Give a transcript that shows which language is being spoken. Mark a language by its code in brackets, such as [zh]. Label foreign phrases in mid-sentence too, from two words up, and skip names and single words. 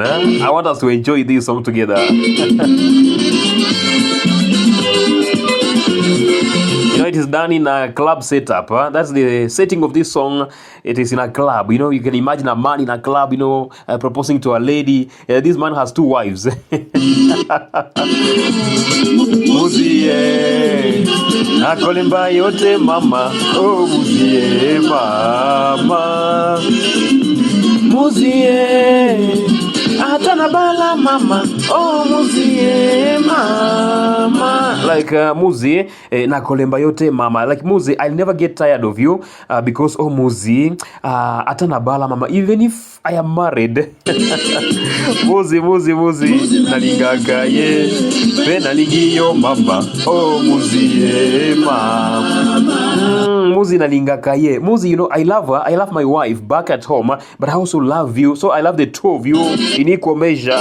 [en] I want us to enjoy this song together. You know, it is done in a club setup. That's the setting of this song. It is in a club. You know, you can imagine a man in a club, you know, proposing to a lady. This man has 2 wives. [ln] Muzie, nakolemba yote mama. Oh, muzie mama. Muzie, atana bala mama. Oh, muzie mama. Like Muzie, nakolemba yote mama. [en] Like Muzie, I'll never get tired of you because oh Muzie, [ln] atana bala mama. [en] Even if I am married. [ln] Muzie, nalingaga ye, pena lingiyo mama. Oh Muzie mama. Muzie nalingaga ye. Muzie, [en] you know, I love her. I love my wife back at home, but I also love you. So I love the 2 of you in equal measure.